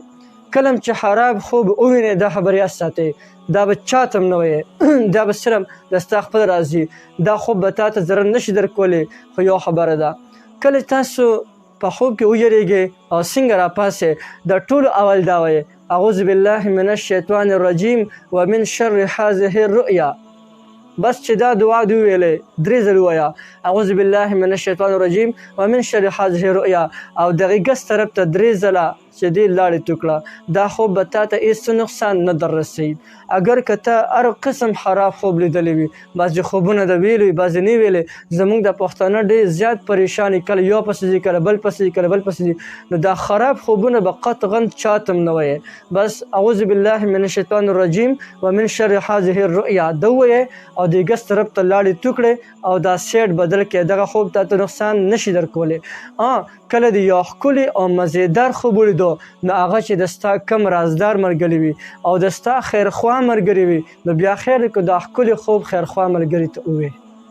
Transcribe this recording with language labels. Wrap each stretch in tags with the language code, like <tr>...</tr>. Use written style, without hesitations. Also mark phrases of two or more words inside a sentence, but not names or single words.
<ps>کله چې خراب خوب ووینئ دا خبر یاد ساتئ، دا به چاته هم نه وایئ، دا به صرف د ستا خپل راز وي، دا خوب به تا ته ضرر نشي درکولی. خو یو خبره ده، کله تاسو په خوب کې ویریږئ او څنګه راپاڅئ، د ټولو اول دا وایئ</ps> <ar>اعوذ بالله من الشیطان الرجیم ومن شر هذه الرؤیا.</ar> <ps>بس چې دا دعا دې وویلې 3 ځله ووایه</ps> <ar>اعوذ بالله من الشیطان الرجیم ومن شر هذه الرؤیا،</ar> <ps>او دغې ګس طرف ته 3 ځله چې دې لاړې تو کړه، دا خوب به تا ته هېڅ نقصان نه در رسوي. اگر که ته هر قسم خراب خوب لیدلی وي، بعضې خوبونه د ویلي وي بعضې نه ویلې، زموږ د پښتانه ډېر زیات پریشان وي، کله یو پسې ځي کله بل پسې ځي کله بل پسې ځي، نو دا خراب خوبونه به قطعا چاته هم نه وایې. بس</ps> <ar>اعوذ بالله من الشیطان الرجیم ومن شر هذه الرؤیا</ar> <ps>ده ووایې او د ګس طرف ته لاړې تو کړې او دا سیټ بدل کړې، دغه خوب تا ته نقصان نشي درکولی. کله د یو ښکلي او مزیدار خوب ولیدو نو هغه چې د ستا کم رازدار ملګري وي او د ستا خیرخوا ملګري وي، نو بیا خیر که دا ښکلي خوب خیرخوا ملګري ته ووایې.</ps>